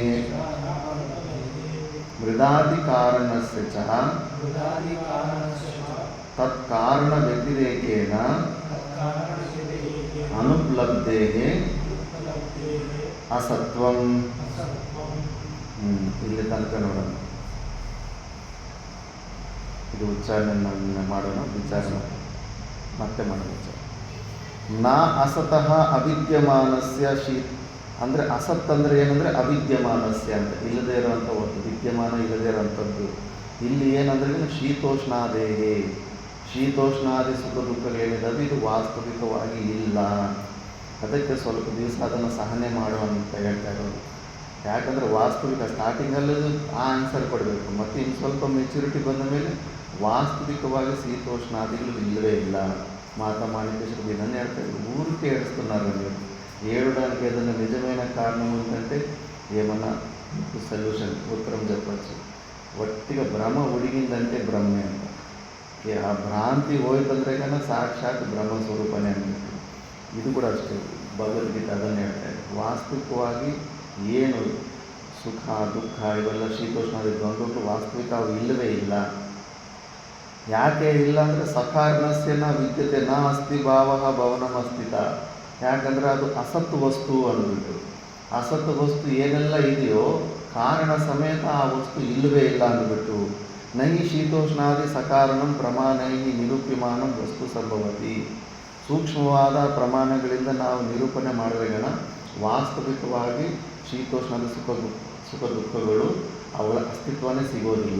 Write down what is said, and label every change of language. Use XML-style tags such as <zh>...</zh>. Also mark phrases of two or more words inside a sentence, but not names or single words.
<sa>ಅನುಪಲಬ್ಧೇಃ ಮೃದಾದಿಕಾರಣಸ್ಯ ಚ ಹೃದಾದಿಕಾರಣಸ್ಯ ತತ್ಕಾರಣವ್ಯತಿರೇಕೇನ ತತ್ಕಾರಣವ್ಯತಿರೇಕೇನ ಅನುಪಲಬ್ಧೇಃ ಅನುಪಲಬ್ಧೇಃ ಅಸತ್ವಂ. ಅಸತ್ವಂ.</sa> <kn>ಇಲ್ಲಿ ತನಕ ನೋಡೋಣ. ಇದು ಉಚ್ಚಾರಣೆ ಮಾಡೋಣ, ವಿಚಾರ ಮತ್ತೆ ಮಾಡೋಣ.</kn> <sa>ನಾ ಅಸತಃ ಅವಿದ್ಯಮಾನಸ್ಯ</sa> <kn>ಅಂದರೆ ಅಸತ್ ಅಂದರೆ ಏನಂದರೆ ಅವಿದ್ಯಮಾನಸ್ಯ ಅಂತ, ಇಲ್ಲದೇ ಇರುವಂಥ ಒಂದು ವಿದ್ಯಮಾನ ಇಲ್ಲದೇ ಇರುವಂಥದ್ದು. ಇಲ್ಲಿ ಏನಂದ್ರೆ ಶೀತೋಷ್ಣಾದೇಹೇ, ಶೀತೋಷ್ಣಾದಿ ಸುಖ ದುಃಖಗಳೇನಿದೆ ಇದು ವಾಸ್ತವಿಕವಾಗಿ ಇಲ್ಲ. ಅದಕ್ಕೆ ಸ್ವಲ್ಪ ದಿವಸ ಅದನ್ನು ಸಹನೆ ಮಾಡು ಅಂತ ಹೇಳ್ತಾ ಇರೋದು. ಯಾಕಂದರೆ ವಾಸ್ತವಿಕ ಸ್ಟಾರ್ಟಿಂಗಲ್ಲಿ ಆ ಆನ್ಸರ್ ಕೊಡಬೇಕು, ಮತ್ತು ಇನ್ನು ಸ್ವಲ್ಪ ಮೆಚುರಿಟಿ ಬಂದ ಮೇಲೆ ವಾಸ್ತವಿಕವಾಗಿ ಶೀತೋಷ್ಣಾದಿಗಳು ಇಲ್ಲವೇ ಇಲ್ಲ. ಮಾತಾ మాణిక్యేశ్వర ಇದನ್ನು ಹೇಳ್ತಾ ಇದ್ರು.</kn> <te>ఊరికే ఏడుస్తున్నారు మీరు ఏడడానికి ఏదైనా నిజమైన కారణం ఉందంటే ఏమన్నా సొల్యూషన్ ఉత్తరం చెప్పచ్చు.</te> <kn>ಒಟ್ಟಿಗೆ ಭ್ರಮ ಉಡಿಗಿಂದಂತೆ ಬ್ರಹ್ಮೆ ಅಂತ. ಆ ಭ್ರಾಂತಿ ಹೋಯ್ತಂದ್ರೆ ಕన్నా ಸಾಕ್ಷಾತ್ ಬ್ರಹ್ಮ ಸ್ವರೂಪನೇ ಅಂತ. ಇದು ಕೂಡ ಅಷ್ಟೇ, ಭಗವದ್ಗೀತೆ ಅದನ್ನು ಹೇಳ್ತಾ ಇದೆ. ವಾಸ್ತವಿಕವಾಗಿ ಏನು ಸುಖ ದುಃಖ ಇವೆಲ್ಲ ಶೀತೋಷ್ಣಾದಿ ದ್ವಂದ್ವಗಳು ವಾಸ್ತವಿಕ ಅವು ಇಲ್ಲವೇ ಇಲ್ಲ. ಯಾಕೆ ಇಲ್ಲ ಅಂದರೆ</kn> <sa>ಸಕಾರಣಸ್ಯ ನ ವಿದ್ಯತೆ ನ ಅಸ್ತಿ ಭಾವ ಭವನಮಸ್ತಿತ.</sa> <kn>ಯಾಕಂದರೆ ಅದು ಅಸತ್ ವಸ್ತು ಅಂದ್ಬಿಟ್ಟು, ಅಸತ್ ವಸ್ತು ಏನೆಲ್ಲ ಇದೆಯೋ ಕಾರಣ ಸಮೇತ ಆ ವಸ್ತು ಇಲ್ಲವೇ ಇಲ್ಲ ಅಂದ್ಬಿಟ್ಟು.</kn> <sa>ನೈ ಶೀತೋಷ್ಣಾದಿ ಸಕಾರಣಂ ಪ್ರಮಾಣೈ ನಿರೂಪ್ಯಮಾನಂ ವಸ್ತು ಸಂಭವತಿ.</sa> <kn>ಸೂಕ್ಷ್ಮವಾದ ಪ್ರಮಾಣಗಳಿಂದ ನಾವು ನಿರೂಪಣೆ ಮಾಡಿದಾಗ ವಾಸ್ತವಿಕವಾಗಿ ಶೀತೋಷ್ಣಾದಿ ಸುಖ ದುಃಖಗಳು ಅವಳ ಅಸ್ತಿತ್ವನೇ ಸಿಗೋದಿಲ್ಲ.</kn>